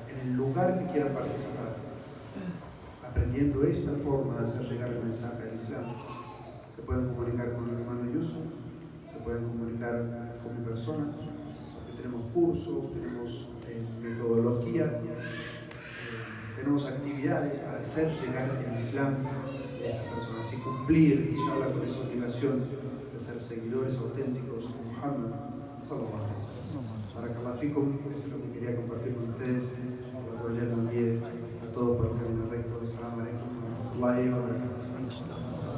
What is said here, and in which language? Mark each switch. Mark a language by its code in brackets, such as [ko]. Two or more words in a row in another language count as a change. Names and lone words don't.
[es] el lugar que quieran participar, aprendiendo esta forma de hacer llegar el mensaje del Islam, se pueden comunicar con el hermano Yusuf, se pueden comunicar con mi persona, porque tenemos cursos, tenemos metodología, tenemos actividades para hacer llegar el Islam a estas personas y cumplir, inshallah, con esa obligación de ser seguidores auténticos de Muhammad [ar] صلى الله عليه وسلم. بارك الله فيكم, [es] esto es lo que quería compartir con ustedes. Que Allah nos guíe a todos por el camino recto. [ar] السلام عليكم ورحمة الله وبركاته.